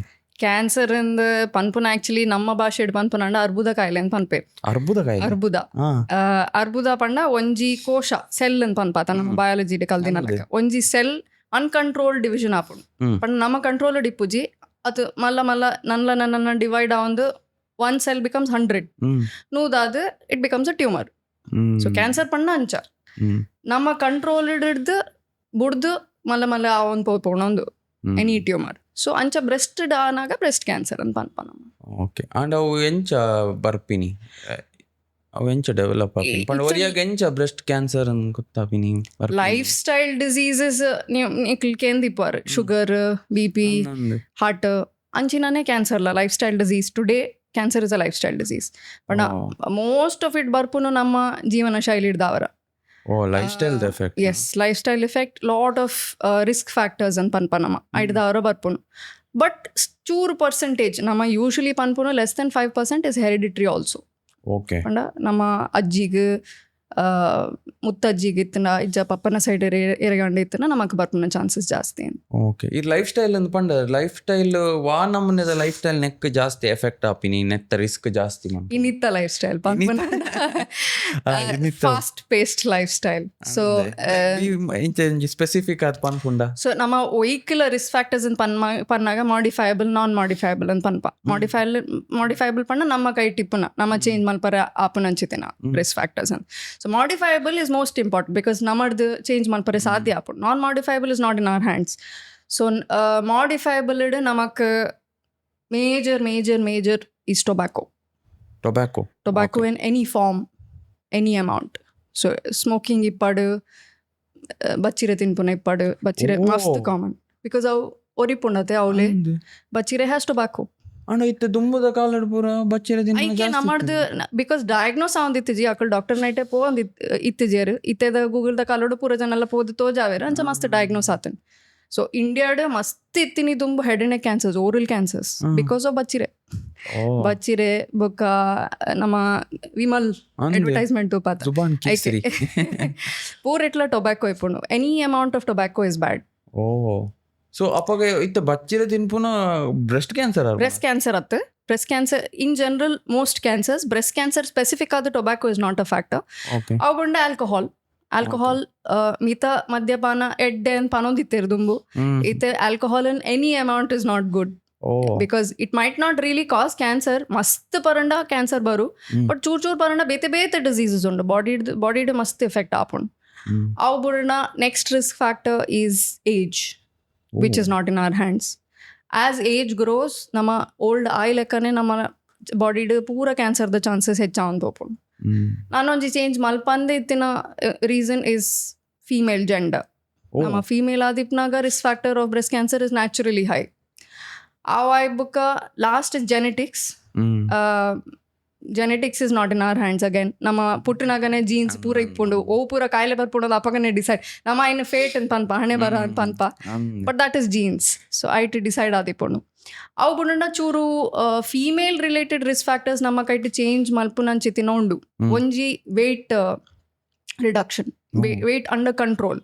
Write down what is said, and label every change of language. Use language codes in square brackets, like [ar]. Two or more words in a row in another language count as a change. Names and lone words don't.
[tcy] ಕ್ಯಾನ್ಸರ್ ಇಂದ ಪನ್ಪುನ ಆಕ್ಚುಲಿ ನಮ್ಮ ಭಾಷೆ ಪನ್ಪುನ ಅರ್ಬುದ ಕಾಯಿಲೆ ಅಂತ ಪನ್ಪೆ. ಅರ್ಬುದ ಪಂಡ ಒಂಜಿ ಕೋಶ ಸೆಲ್ ಅಂತ ಪನ್ಪಾತ ನಮ್ಮ ಬಯಾಲಜಿ ಕಲ್ದಿನ ಒಂಜಿ ಸೆಲ್ [en] uncontrol division [tcy] ಆಪುಂಡು ಪಂಡ ನಮ್ಮ ಕಂಟ್ರೋಲ್ ಇಪ್ಪುಜಿ ಅದು ಮಲ್ಲ ಮಲ್ಲ ನನ್ನ ಡಿವೈಡ್ ಆವಂದು [en] 1 cell becomes 100 [tcy] ನೂದಾದು [en] it becomes a tumor. [tcy] ಸೊ ಕ್ಯಾನ್ಸರ್ ಪಂಡ ಅಂಚ ನಮ್ಮ ಕಂಟ್ರೋಲ್ ಹಿಡಿದು ಬುಡ್ದು ಮಲ್ಲ ಮಲ್ಲ ಅವನ್ ಪೋಣೊಂದು ಎನಿ ಟ್ಯೂಮರ್. ಸೊ ಅಂಚ ಬ್ರೆಸ್ಟ್ ಆನಾಗ [en] breast cancer [tcy] ಅಂತ ಪನ್ಪನ. [en] okay, and [tcy] ಅವು ಎಂಚ ಬರ್ಪಿನಿ ಅವು ಎಂಚ ಡೆವಲಪ್ ಆಪಿನಿ ಪಂಡ ಒರಿಯಾಗ ಎಂಚ [en] breast cancer [tcy] ಅಂತ ಗೊತ್ತಾಪಿನಿ. [en] life style diseases [tcy] ಕೇಂದಿಪ್ಪಾರು [en] sugar BP heart [tcy] ಅಂಚಿನಾನೇ ಕ್ಯಾನ್ಸರ್ಲ [en] life style disease. Today cancer is a life style disease ಪಂಡ most of it [tcy] ಬರ್ಪುನು ನಮ್ಮ ಜೀವನ ಶೈಲಿ ಇಡ್ದವರ. [en] lifestyle effect. Yes, lifestyle effect lot of risk factors [tcy] ಅಂತ ಪನ್ಪನಮ್ಮ ಐಡ್ದವರ ಬರ್ಪುನು. [en] ಬಟ್ ಚೂರು ಪರ್ಸೆಂಟೇಜ್ ನಮ್ಮ ಯೂಶಲಿ ಪನ್ಪುನು less than 5% is hereditary also. ಓಕೆ, [tcy] ಪಂಡ ನಮ್ಮ ಅಜ್ಜಿಗೆ ಮುತ್ತಜ್ಜಿಗೆ ಇತ್ತನ ಇಜ್ಜ ಪಪ್ಪನ ಸೈಡ್ ಎರಗಂಡ ಇತ್ತನ ನಮಕ್ ಬರ್ಪುನ ಚಾನ್ಸಸ್ ಜಾಸ್ತಿ. ಓಕೆ, ಈ [en] life style [tcy] ಅಂತ ಪಂಡ [en] life style [tcy] ವಾ ನಮ್ಮನೆದ [en] life style [tcy] ನೆಕ್ ಜಾಸ್ತಿ ಎಫೆಕ್ಟ್ ಆಪಿನಿ ನೆತ್ತ ರಿಸ್ಕ್ ಜಾಸ್ತಿ ಇನ್ನಿತ್ತ [en] life style [tcy] ಪನ್ಪುನ [en] fast paced life style. [tcy] ಸೊ ಸ್ಪೆಸಿಫಿಕ್ ಆದ ಪನ್ಪುಂಡ. ಸೊ ನಮ್ಮ ಒಯ್ಕಲ [en] risk factors [tcy] ಅಂತ ಪನ್ನಾಗ [en] modifiable non modifiable [tcy] ಅಂತ ಪನ್ಪ. ಮಾಡಿಫೈಬಲ್ ಪಂಡ ನಮ್ಮ ಕೈ ಟಿಪ್ಪುನ ನಮ್ಮ ಚೇಂಜ್ ಮಲ್ಪರ ಆಪುನ ಅಂಚಿತೆನ [en] risk factors [tcy] ಅಂತ. [en] So modifiable is most important because [tcy] ನಮ್ಮದು ಚೇಂಜ್ ಮಲ್ಪರೆ ಸಾಧ್ಯ ಆಪುಂಡು. [en] Non modifiable is not in our hands. So modifiable [tcy] ಇಡ್ ನಮಕ್ [en] major is tobacco in any form any amount. So smoking [tcy] ಇಪ್ಪಡು ಬಚ್ಚಿರೆ ತಿನ್ಪುನ ಇಪ್ಪಡು ಬಚ್ಚಿರೆ ಮಸ್ತ್ [en] common because [tcy] ಅವು ಒರಿಪುಂಡತೆ ಅವಳೆ ಬಚ್ಚಿರೆ [en] has tobacco [tcy] ಅಣ್ಣ ಇತ್ತೆ ದುಂಬುದ ಕಾಲಡ್ ಪೂರ ಬಚ್ಚಿರ ದಿನ ನಮ್ಮದು ಬಿಕಾಸ್ ಡಯಾಗ್ನೋಸ್ ಆವಂದಿತ್ತಿಜಿ ಅಕಲ್ ಡಾಕ್ಟರ್ ನೈಟೆ ಪೋಂದ್ ಇತ್ತಿಜೇರು ಇತ್ತೆದ ಗೂಗಲ್ದ ಕಾಲೋಡು ಪೂರ ಜನ ಪೋದು ತೋಜಾವೇರು ಅಂಚ ಮಸ್ತ್ ಡಯಾಗ್ನೋಸ್ ಆತನ್. ಸೊ ಇಂಡಿಯಾಡ್ ಮಸ್ತ್ ಇತ್ತಿನಿ ದುಂಬು [en] head and neck cancers oral cancers because of [tcy] ಬಚ್ಚಿರೆ ಬೊಕ್ಕ ನಮ್ಮ ವಿಮಲ್ ಅಡ್ವರ್ಟೈಸ್ಮೆಂಟ್ ಪಾತ ಪೂರ ಇಟ್ಲ ಟೊಬ್ಯಾಕೋ ಇಪ್ಪುಂಡು. [en] Any amount of tobacco is bad. [tcy] ಓ ಸೊ ಅಪ್ಪಾಗ ಇತ್ತ ಬಚ್ಚಿರ ತಿನ್ಪುನ [en] breast cancer Breast cancer ಅತ್ತೆ. Breast cancer in general most cancers, breast cancer specific ಆದ tobacco is not a factor. [tcy] ಅವು ಬಂಡ ಆಲ್ಕೋಹಾಲ್ ಮಿತ ಮದ್ಯಪಾನ ಎಡ್ಡೆ ಅಂತ ಪನೊಂದಿತ್ತೇರು ದುಂಬು ಇತ್ತೆ [en] alcohol in any amount is not good. Because it might not really cause cancer. [tcy] ಮಸ್ತ್ ಪರಂಡ ಕ್ಯಾನ್ಸರ್ ಬರು, ಬಟ್ ಚೂರ್ ಪರಂಡ ಬೇತೆ ಡಿಸೀಸಸ್ ಉಂಡು ಬಾಡಿಡ್ ಮಸ್ತ್ ಎಫೆಕ್ಟ್ ಆಪುಂಡು. ಅವು ಬುರ್ಣ [en] next risk factor is age, which is not in our hands. As age grows [tcy] ನಮ್ಮ ಓಲ್ಡ್ ಆಯ್ ಲೆಕ್ಕನೆ ನಮ್ಮ ಬಾಡಿಡ್ ಪೂರ ಕ್ಯಾನ್ಸರ್ದ ಚಾನ್ಸಸ್ [kn] ಹೆಚ್ಚಾವಂತ ಹೋಗ್ಬೋದು. [tcy] ನಾನೊಂಜಿ ಚೇಂಜ್ ಮಲ್ಪಂದೆ ಇತ್ತಿನ [en] reason is female gender. [tcy] ನಮ್ಮ ಫೀಮೇಲ್ ಆದಿಪ್ನಾಗ [en] risk factor of breast cancer is naturally high. [tcy] ಆಯ್ ಬುಕ್ಕ [en] last is genetics. Genetics is not in our hands again. [tcy] ನಮ್ಮ ಪುಟ್ಟಿನಾಗನೆ ಜೀನ್ಸ್ ಪೂರ ಇಪ್ಪುಂಡು, ಓ ಪೂರ ಕಾಯಿಲೆ ಬರ್ಪುಂಡು ಅಪ್ಪಗನೆ ಡಿಸೈಡ್ ನಮ್ಮ ಇನ್ನು ಫೇಟ್ ಅಂತ ಪನ್ಪ ಹಣೆ ಬರ ಅಂತ ಪನ್ಪ, [en] But that is genes. [tcy] ಸೊ ಐಟ್ ಡಿಸೈಡ್ ಆದಿಪ್ಪುಂಡು. ಅವು ಬುಂಡ ಚೂರು [en] female related risk factors [tcy] ನಮ್ಮ ಕೈಟ್ ಚೇಂಜ್ ಮಲ್ಪುನಂಚಿತಿನ ಉಂಡು. [en] ಒಂಜಿ weight reduction, weight under control.